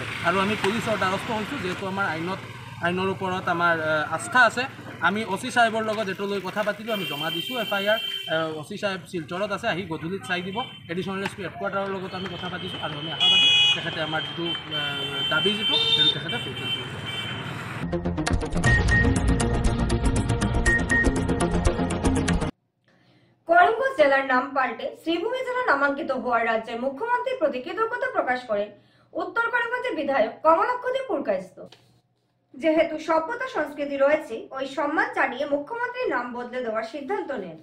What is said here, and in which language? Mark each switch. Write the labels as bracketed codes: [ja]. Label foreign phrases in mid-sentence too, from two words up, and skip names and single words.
[as] আৰু আমি পুলিচৰ দ্বাৰস্থ হৈছোঁ, যিহেতু আমাৰ আইনৰ ওপৰত আমাৰ আস্থা আছে। আমি OC সাহেবৰ লগত এইটো লৈ কথা পাতিলোঁ, আমি জমা দিছোঁ FIR। OC সাহেব শিলচৰত আছে, আহি গধূলিত চাই দিব। এডিশ্যনেল SP হেডকোৱাৰ্টাৰৰ লগত আমি কথা পাতিছোঁ আৰু আমি আশাবাদী তেখেতে আমাৰ যিটো দাবী যিটো সেইটো তেখেতে ফুলফিল কৰিব। [bn] করিমগঞ্জ জেলার নাম পাল্টে শ্রীভূমি জেলা নামাঙ্কিত হওয়ার রাজ্যের মুখ্যমন্ত্রীর প্রতি কৃতজ্ঞতা প্রকাশ করেন উত্তর করিমগঞ্জের বিধায়ক কমলাক্ষদী পুরকায়স্থ। যেহেতু সভ্যতা সংস্কৃতি রয়েছে, ওই সম্মান জানিয়ে মুখ্যমন্ত্রীর নাম বদলে দেওয়ার সিদ্ধান্ত নেন।